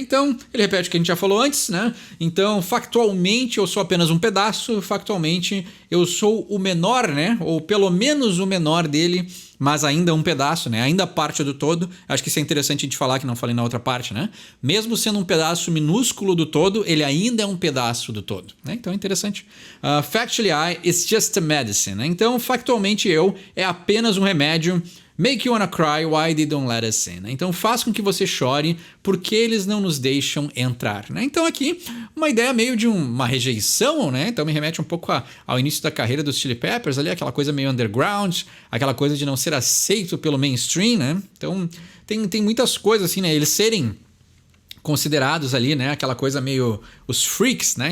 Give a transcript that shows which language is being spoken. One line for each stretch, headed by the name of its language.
Portuguese: Então, ele repete o que a gente já falou antes, né? Então, factualmente eu sou apenas um pedaço, factualmente eu sou o menor, né? Ou pelo menos o menor dele, mas ainda um pedaço, né? Ainda parte do todo. Acho que isso é interessante a gente falar, que não falei na outra parte, né? Mesmo sendo um pedaço minúsculo do todo, ele ainda é um pedaço do todo, né? Então é interessante.
English: Factually I is just a medicine, né?
Portuguese: Então, factualmente eu é apenas um remédio.
English: Make you wanna cry, why they don't let us in?
Portuguese: Então faz com que você chore, porque eles não nos deixam entrar, né? Então aqui uma ideia meio de uma rejeição, né? Então me remete um pouco ao início da carreira dos Chili Peppers ali, aquela coisa meio underground, aquela coisa de não ser aceito pelo mainstream, né? Então tem muitas coisas assim, né? Eles serem considerados ali, né, aquela coisa meio os freaks, né?